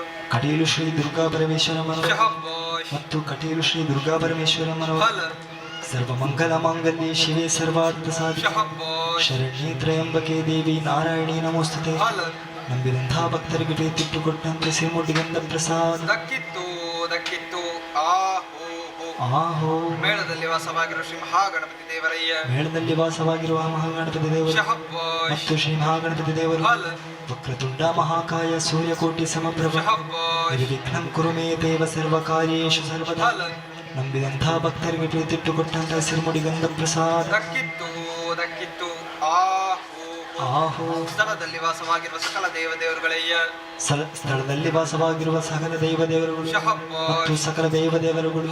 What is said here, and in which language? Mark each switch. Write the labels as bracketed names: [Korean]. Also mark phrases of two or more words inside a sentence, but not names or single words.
[Kannada] ಕಟೀಲು ಶ್ರೀ ದುರ್ಗಾ ಪರಮೇಶ್ವರಮ್ಮನವರು ಶಹಬ್ಬಾಷ್ ಮತ್ತು ಕಟೀಲು ಶ್ರೀ ದುರ್ಗಾ ಪರಮೇಶ್ವರಮ್ಮನವರು ಫಲ [Sanskrit] ಸರ್ವಮಂಗಲ ಮಾಂಗಲ್ಯೆ ಶಿವೆ ಸರ್ವಾರ್ಥ ಸಾಧಿ [Kannada] ಶಹಬ್ಬಾಷ್ [Sanskrit] ಶರಣ್ಯೇ ತ್ರಯಂಬಕೆ ದೇವಿ ನಾರಾಯಣಿ ನಮೋಸ್ತುತೆ [Kannada] ಫಲ ನಂಬಿದಂಥ ಭಕ್ತರಿಗೆ ತಿಟ್ಟು ಕೊಟ್ಟಂತೆ ಸಿರಿಮುಡಿಗಂಧ ಪ್ರಸಾದ ದಕ್ಕಿತ್ತು ದಕ್ಕಿತ್ತು ಆಹೋ ಮೇಳದಲ್ಲಿ ವಾಸವಾಗಿರುವ ಶ್ರೀ ಮಹಾಗಣಪತಿ ದೇವರಯ್ಯ ಮೇಳದಲ್ಲಿ ವಾಸವಾಗಿರುವ ಮಹಾಗಣಪತಿ ದೇವರು ಶಹಬ್ಬಾಷ್ ಮತ್ತು ಶ್ರೀ ಮಹಾಗಣಪತಿ ದೇವರು ಫಲ [Sanskrit] ವಕ್ರತುಂಡ ಮಹಾಕಾಯ ಸೂರ್ಯಕೋಟಿ ಸಮಪ್ರಭ [Kannada] ಶಹಬ್ಬಾಷ್ [Sanskrit] ನಿರ್ವಿಘ್ನಂ ಕುರು ಮೇ ದೇವ ಸರ್ವಕಾರ್ಯೇಷು ಸರ್ವದಾ [Kannada] ಫಲ ನಂಬಿದಂಥ ಭಕ್ತರಿಗೆ ಪ್ರೀತಿಟ್ಟು ಕೊಟ್ಟಂತ ಸಿರಿಮುಡಿಗಂಧ ಪ್ರಸಾದ ದಕ್ಕಿತ್ತು ದಕ್ಕಿತ್ತು ಆಹೋ ಸ್ಥಳದಲ್ಲಿ ವಾಸವಾಗಿರುವ ಸಕಲ ದೇವದೇವರುಗಳಯ್ಯ ಸ್ಥಳದಲ್ಲಿ ವಾಸವಾಗಿರುವ ಸಕಲ ದೈವದೇವರುಗಳು ಮತ್ತು ಶಹಬ್ಬಾಷ್ ಸಕಲ ದೈವದೇವರುಗಳು